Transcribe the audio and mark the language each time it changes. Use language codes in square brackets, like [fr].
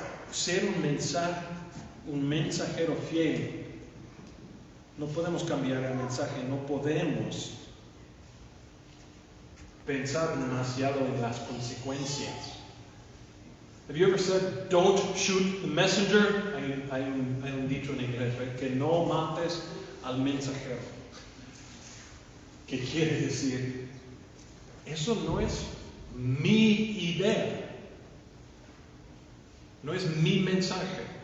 [es] Ser un mensajero fiel. No podemos cambiar el mensaje. No podemos pensar demasiado en las consecuencias. [en] Have you ever said, don't shoot the messenger? [es] Hay un dicho en inglés, que no mates al mensajero. ¿Qué quiere decir? Eso no es mi idea. No es mi mensaje.